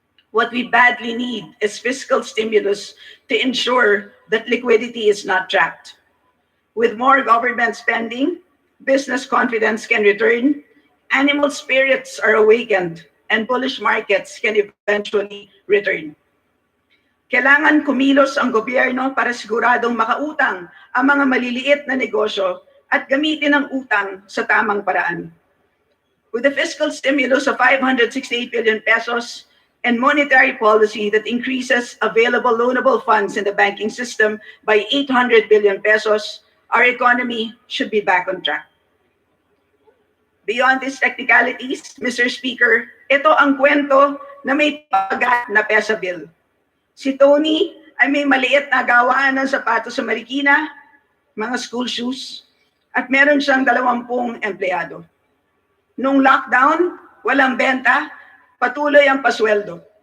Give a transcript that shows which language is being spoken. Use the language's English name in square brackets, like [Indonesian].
[English] What we badly need is fiscal stimulus to ensure that liquidity is not trapped. With more government spending, business confidence can return, animal spirits are awakened, and bullish markets can eventually return. [Filipino] Kailangan kumilos ang gobyerno para siguradong makautang ang mga maliliit na negosyo at gamitin ang utang sa tamang paraan. [English] With the fiscal stimulus of 568 billion pesos and monetary policy that increases available loanable funds in the banking system by 800 billion pesos, our economy should be back on track. Beyond these technicalities, Mr. [Filipino] Speaker, ito ang kwento na may pagat na PESA bill. Si Tony ay may maliit na gawaan ng sapatos sa Marikina, mga school shoes, at meron siyang 20 empleyado. Nung lockdown, walang benta, patuloy ang pasweldo.